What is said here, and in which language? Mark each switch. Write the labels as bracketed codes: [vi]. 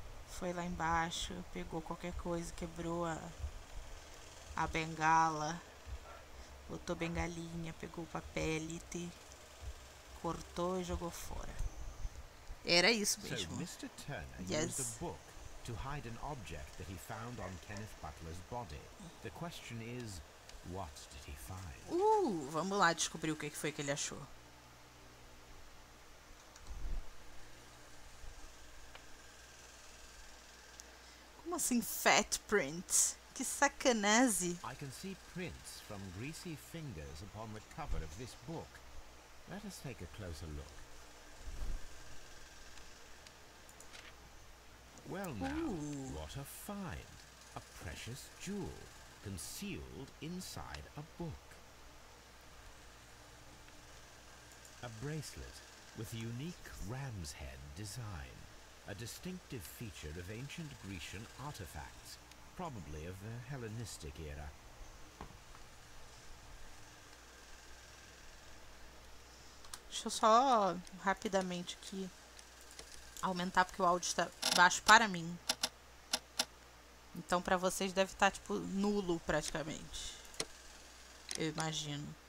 [pt] Foi lá embaixo, pegou qualquer coisa, quebrou a bengala. Botou bengalinha, pegou o papelite, cortou e jogou fora. Era isso [en] So [pt] mesmo. [en] Mr. Turner used Yes. a book to hide an object that he found on Kenneth Butler's body. The question is, what did he find? [pt] Vamos lá descobrir o que foi que ele achou. Como assim fat print? Que sacanagem. [en] I can see prints from greasy fingers upon the cover of this book. Let us take a closer look. Well now, what a find. A precious jewel, concealed inside a book. A bracelet with unique ram's head design. A distinctive feature of ancient Grecian artifacts, probably of the Hellenistic era. [pt] Deixa eu só rapidamente aqui aumentar porque o áudio está baixo para mim. Então para vocês deve estar tipo nulo praticamente. Eu imagino.